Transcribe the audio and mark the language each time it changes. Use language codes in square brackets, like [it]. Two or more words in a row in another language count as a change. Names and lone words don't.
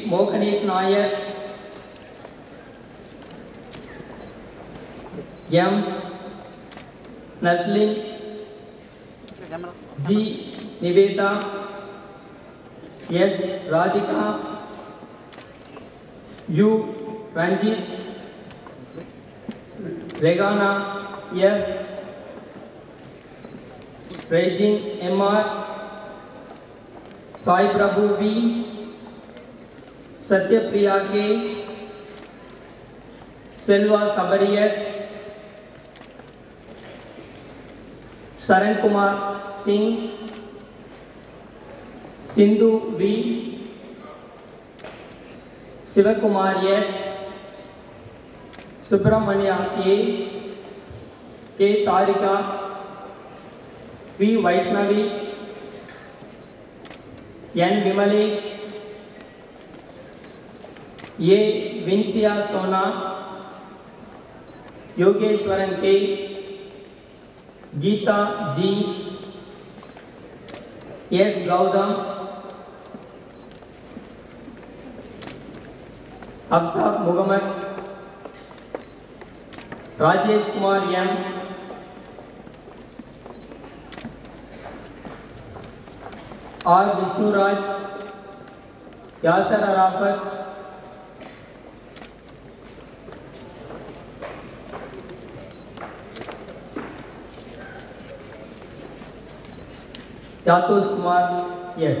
[en] Mohanesh Nair, M. Naslin, G. Niveta, S. Radhika, U. Ranjit, Regana F. Regine M.R. Sai Prabhu B. Satyapriya K. Selva Sabari S. Saran Kumar Singh, Sindhu V. Sivakumar S. Subramanya A. K. Tarika, V. Vaishnavi, N. Vimalesh, A. Vincia Sona, Yogeshwaran K. Geeta G. S. Gaudam, Aftab Muhammad, Rajesh Kumar M, R. Vishnu Raj, Yasser Arafat, Yatush Kumar, yes.